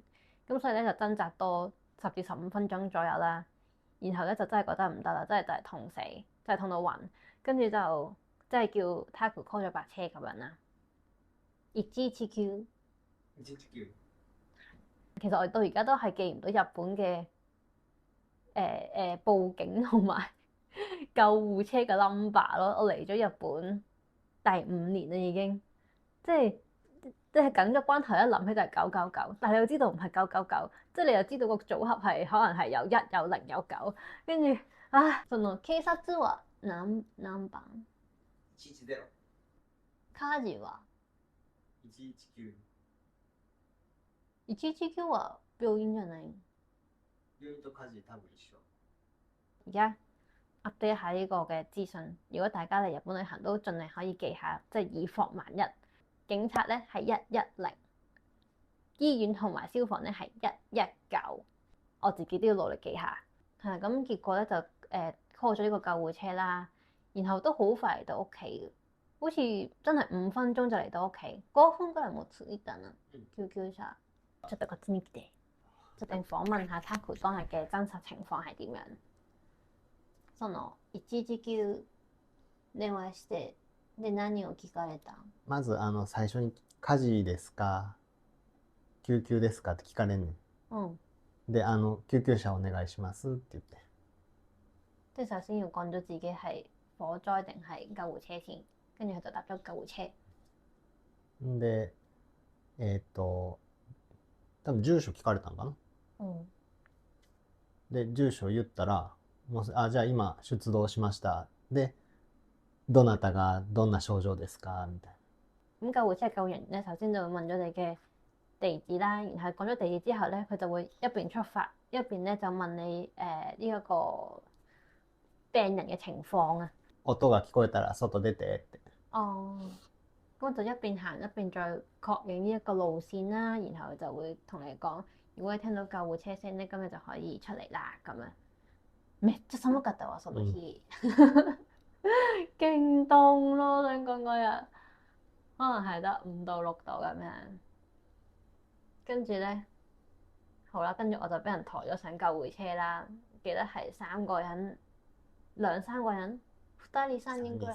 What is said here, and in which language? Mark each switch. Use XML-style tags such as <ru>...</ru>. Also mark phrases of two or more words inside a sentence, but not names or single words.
<yue>咁所以咧就掙扎多10至15分鐘左右啦，然後咧就真係覺得唔得啦，真係就係痛死，真係痛到暈，跟住就即係叫 Taco call 咗白車咁樣啦。119其實我到而家都係記唔到日本嘅報警同埋救護車嘅 number 咯。我嚟咗日本第5年啦已經，即係緊急關頭一諗起就係999，但係你又知道唔係999，即係你又知道個組合係可能係有1有0有9，跟住</yue> <ja>その警察は何番 110 火事は 119 119は病院じゃない？病院と火事多分一緒。</ja> <yue>而家 update 下呢個嘅資訊，如果大家嚟日本旅行都盡量可以記下，即係以防萬一。警察咧係110，醫院同埋消防咧係119，我自己都要努力記下。係啦，咁結果咧就call 咗呢個救護車啦，然後都好快嚟到屋企，好似真係5分鐘就嚟到屋企。</yue> <ja>5 分ぐらいも着いたな。救急車ちょっとこっちに来て，</ja> <yue>一定訪問下 Taco 當日嘅真實情況係點樣。</yue> <ja>その119電話してで何を聞かれた？まず最初に火事ですか救急ですかって聞かれんねん。で救急車お願いしますって言って。</ja> <yue>即係首先要講咗自己係火災定係救護車先，跟住佢就搭咗救護車。</yue> <ja>で、多分住所聞かれたんかな。嗯で、住所言ったら、じゃあ今出動しました。で、どなたがどんな症狀ですかみたい</ja> <yue>咁救護車救人員咧，首先就會問咗你嘅地址啦，然後講咗地址之後咧，佢就會一邊出發，一邊咧就問你呢一個病人嘅情況啊。</yue> <ja>な。音が聞こえたら外出てって。</ja> <yue>哦，咁就一邊行一邊再確認呢一個路線啦，然後就會同你講，如果你聽到救護車聲咧，咁你就可以出嚟啦咁樣。</yue> <ja>めっちゃ寒かったわ、その日。</ja> <yue>勁凍咯，想講嗰日可能係得5到6度咁樣。跟住咧，好啦，跟住我就俾人抬咗上救護車啦。記得係3個人，2、3個人，2人3應該係。</yue>